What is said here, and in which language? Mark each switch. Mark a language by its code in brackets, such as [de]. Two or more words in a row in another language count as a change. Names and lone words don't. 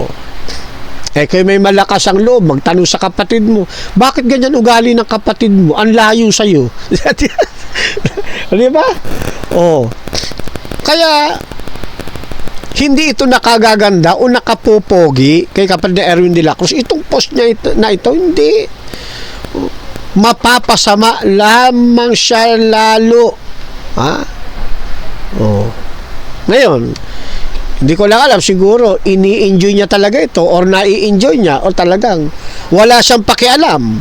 [tl] Kayo may malakas ang loob, magtanong sa kapatid mo, bakit ganyan ugali ng kapatid mo? Ang layo sa'yo. Di ba? Oh. Kaya, hindi ito nakagaganda o nakapopogi kay kapatid na Erwin de la Cruz. Itong post niya na ito, hindi. Mapapasama lamang siya lalo. Oh. Ngayon, hindi ko lang alam, siguro ini-enjoy niya talaga ito or nai-enjoy niya o talagang wala siyang pakialam.